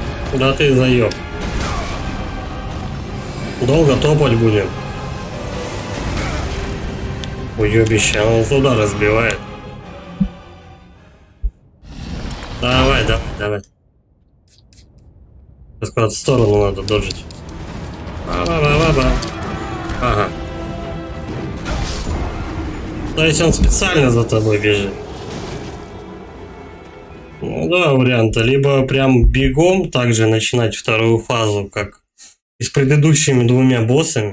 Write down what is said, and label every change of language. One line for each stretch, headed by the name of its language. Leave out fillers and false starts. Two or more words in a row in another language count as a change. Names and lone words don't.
Russian: Да ты заеб. Долго топать будем. Уебище, он туда разбивает. Давай, давай, давай. Куда-то в сторону надо доджить. Ба-ба-ба-ба-ба. Ага. То есть он специально за тобой бежит. Ну да, варианта. Либо прям бегом также начинать вторую фазу, как и с предыдущими двумя боссами.